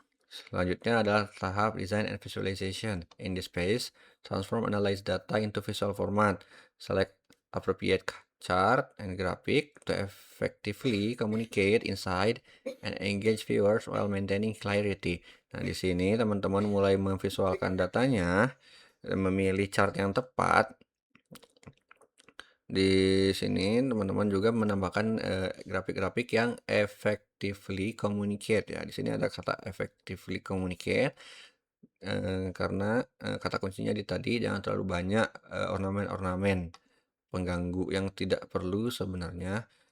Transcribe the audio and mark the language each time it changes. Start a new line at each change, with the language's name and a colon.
Indonesian: Selanjutnya adalah tahap design and visualization.
English: In this phase, transform analyze data into visual format. Select appropriate chart and graphic to effectively communicate insight and engage viewers while maintaining clarity.
Indonesian: Nah, di sini teman-teman mulai memvisualkan datanya, memilih chart yang tepat. Di sini teman-teman juga menambahkan grafik-grafik yang
English: effectively communicate
Indonesian: ya. Di sini ada kata effectively communicate karena kata kuncinya di tadi jangan terlalu banyak ornamen-ornamen pengganggu yang tidak perlu sebenarnya.